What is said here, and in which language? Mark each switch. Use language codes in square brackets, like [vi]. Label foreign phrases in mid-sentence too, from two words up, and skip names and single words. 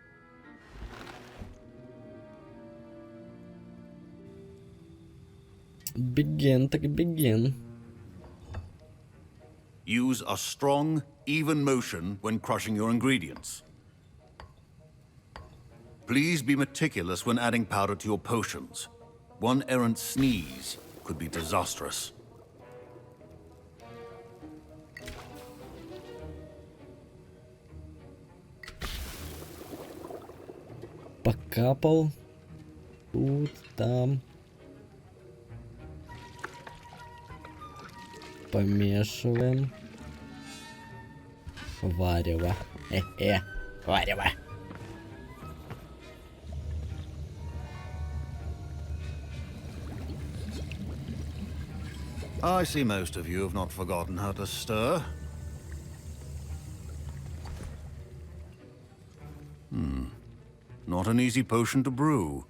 [en] Begin, так begin. Use a strong, even motion when crushing your ingredients. Please be meticulous when adding powder to your potions. One errant sneeze could be disastrous. [ru] Покапал. Тут, там. Помешиваем. Варево. Варево. [en] I see most of you have not forgotten how to stir. Not an easy potion to brew.